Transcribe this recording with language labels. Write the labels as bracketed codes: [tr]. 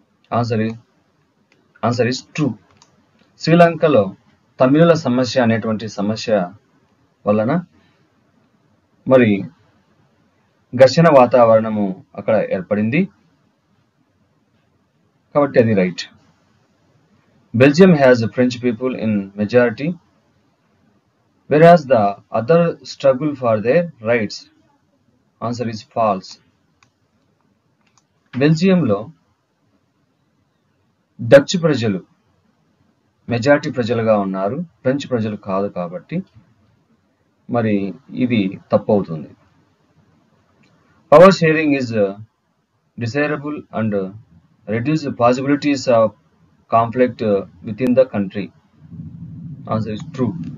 [en] Answer is true. [te] శ్రీలంకలో తమిళుల సమస్య అనేటువంటి సమస్య వలన మరి ఘర్షణ వాతావరణము అక్కడ ఏర్పడింది కాబట్టి అది right. [en] Belgium has French people in majority whereas the other struggle for their rights. Answer is false. [te] బెల్జియంలో Dutch ప్రజలు మెజారిటీ ప్రజలుగా ఉన్నారు, ఫ్రెంచ్ ప్రజలు కాదు కాబట్టి మరి ఇది తప్పు అవుతుంది. [en] Power sharing is desirable and reduce possibilities of conflict with in the country. Answer is true.